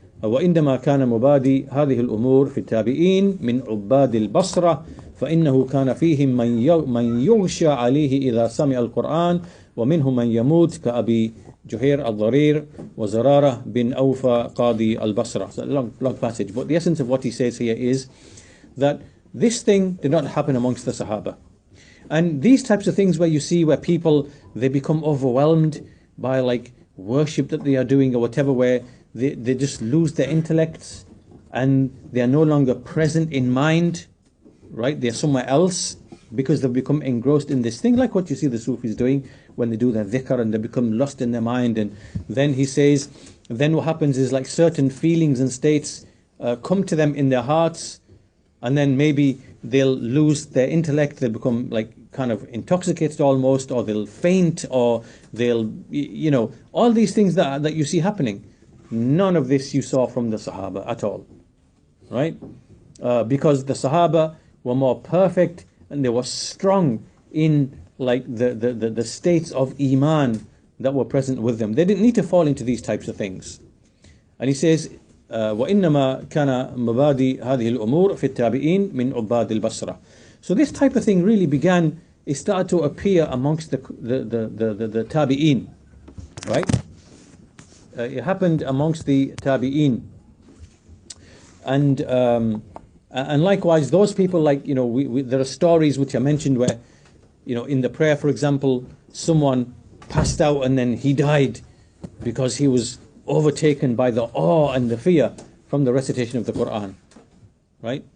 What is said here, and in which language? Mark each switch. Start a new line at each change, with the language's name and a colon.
Arabic: وإنما كان مبادي هذه الأمور في التابعين من عباد البصرة فإنه كان فيهم من يغشى عليه إذا سمع القرآن ومنهم من يموت كأبي جهير الضرير وزرارة bin Awfa قاضي البصرة.
English: It's a long passage, but the essence of what he says here is that this thing did not happen amongst the Sahaba. And these types of things where you see where people, they become overwhelmed by like worship that they are doing or whatever, where they just lose their intellects and they are no longer present in mind, right? They're somewhere else because they've become engrossed in this thing, like what you see the Sufis doing when they do their dhikr and they become lost in their mind. And then he says, then what happens is like certain feelings and states come to them in their hearts, and then maybe they'll lose their intellect, they'll become like kind of intoxicated almost, or they'll faint, or they'll, all these things that you see happening. None of this you saw from the Sahaba at all, right? Because the Sahaba were more perfect and they were strong in like the states of Iman that were present with them. They didn't need to fall into these types of things. And he says,
Arabic: وإنما كان مبادئ هذه الأمور في التابعين من عباد البصرة.
English: So this type of thing really began, it started to appear amongst the tabi'een, right? It happened amongst the tabi'een. And likewise, those people, like, there are stories which are mentioned where, in the prayer, for example, someone passed out and then he died because he was overtaken by the awe and the fear from the recitation of the Quran, right?